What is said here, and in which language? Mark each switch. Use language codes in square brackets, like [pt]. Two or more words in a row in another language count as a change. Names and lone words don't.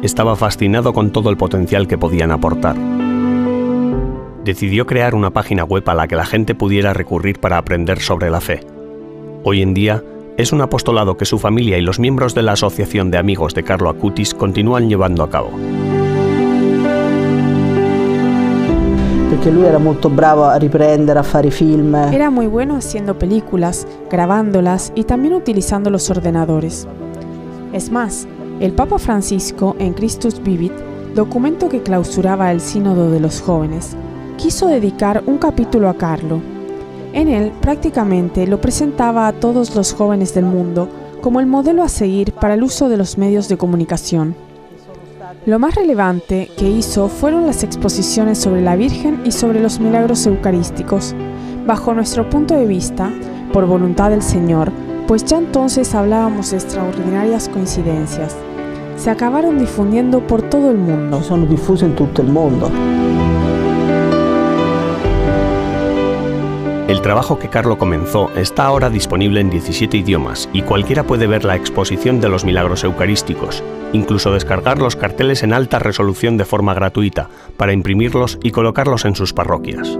[es] Estaba fascinado con todo el potencial que podían aportar. Decidió crear una página web a la que la gente pudiera recurrir para aprender sobre la fe. Hoy en día, es un apostolado que su familia y los miembros de la Asociación de Amigos de Carlo Acutis continúan llevando a cabo. [it] Porque lui era molto bravo a riprendere, a fare film. [es] Era muy bueno haciendo películas, grabándolas y también utilizando los ordenadores. Es más, el Papa Francisco, en Christus Vivit, documento que clausuraba el Sínodo de los Jóvenes, quiso dedicar un capítulo a Carlo. En él prácticamente lo presentaba a todos los jóvenes del mundo como el modelo a seguir para el uso de los medios de comunicación. Lo más relevante que hizo fueron las exposiciones sobre la Virgen y sobre los milagros eucarísticos, bajo nuestro punto de vista, por voluntad del Señor, pues ya entonces hablábamos de extraordinarias coincidencias. Se acabaron difundiendo por todo el mundo. [it] Sono diffuse in tutto il mondo. [es] El trabajo que Carlo comenzó está ahora disponible en 17 idiomas y cualquiera puede ver la exposición de los milagros eucarísticos, incluso descargar los carteles en alta resolución de forma gratuita para imprimirlos y colocarlos en sus parroquias.